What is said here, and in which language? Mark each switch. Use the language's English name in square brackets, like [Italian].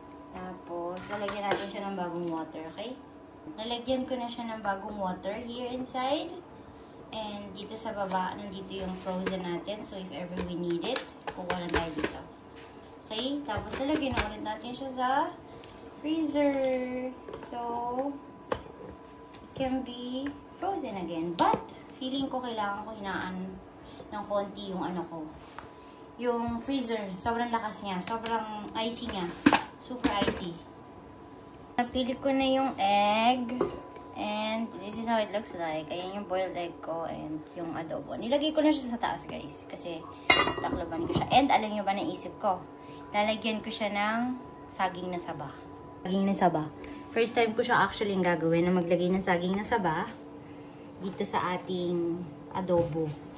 [Filipino] Tapos, lalagyan natin siya ng bagong water, okay? Nalagyan ko na siya ng bagong water here inside. And dito sa baba, nandito yung frozen natin. [English] So, if ever we need it, [Filipino] kukuha lang tayo dito. Okay? Tapos, lalagyan na ulit natin siya sa freezer. [English] So, it can be frozen again. [Filipino] But, feeling ko kailangan ko hinaan ng konti yung yung freezer. Sobrang lakas niya. Sobrang icy niya. Super icy. Napili ko na yung egg. [English] And this is how it looks like. [Filipino] Ayan yung boiled egg ko and yung adobo. Nilagay ko na siya sa taas, guys. Kasi taklaban ko siya. And alam niyo ba, naisip ko, lalagyan ko siya ng saging na saba. Saging na saba. First time ko siya actually yung gagawin na maglagay ng saging na saba dito sa ating adobo.